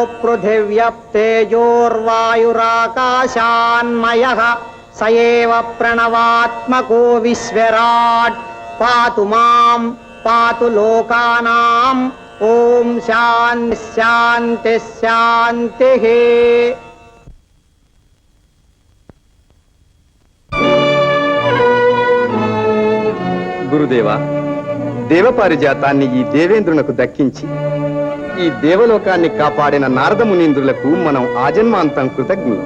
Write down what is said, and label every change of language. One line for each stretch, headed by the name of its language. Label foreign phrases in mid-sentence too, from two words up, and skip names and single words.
Sanskrit: पृथिव्यप्तेजोर्वायुराकाशान्मयः स एव प्रणवात्मको विश्वराट् पातु मां पातु लोकानां ओम शांति शांति शांति।
Telugu: గురుదేవా, దేవపారిజాతాన్ని ఈ దేవేంద్రునకు దక్కించి ఈ దేవలోకాన్ని కాపాడిన నారద మునీంద్రులకు మనం ఆజన్మాంతం కృతజ్ఞులు.